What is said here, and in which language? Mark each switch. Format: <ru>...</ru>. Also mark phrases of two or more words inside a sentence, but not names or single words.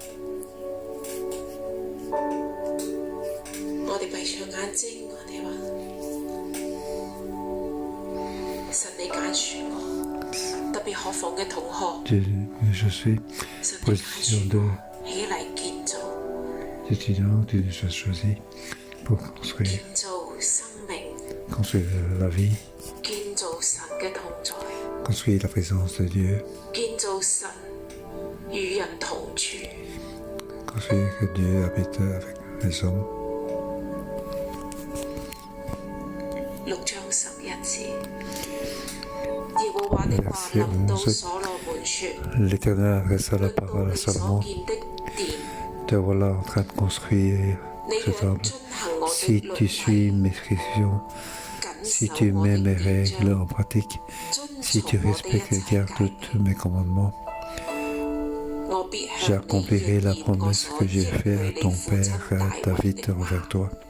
<yue>我哋閉上眼睛，我哋話：神你揀選我，特別學房嘅同學，</yue> <fr>Je suis</fr> <yue>神你揀</yue> <fr>position</fr> <yue>選</yue> <fr>de</fr> <yue>我起嚟建造，</yue> <fr>étudiant, tu nous as choisi pour construire,</fr> <yue>建造生命，</yue> <fr>construire la vie,</fr> <yue>建造神嘅同在，</yue> <fr>construire la présence de Dieu,</fr> <yue>建造神與人同住。</yue> <fr>construire que Dieu habite avec les hommes.</fr> <yue>6章11節，耶和</yue> <fr>Verset 11. L'Éternel adressa la parole à Salomon. Te voilà en train de construire ce temple. Si tu suis mes prescriptions, si tu mets mes règles en pratique, si tu respectes et gardes tous mes commandements, j'accomplirai la promesse que j'ai faite à ton père David envers toi.</fr>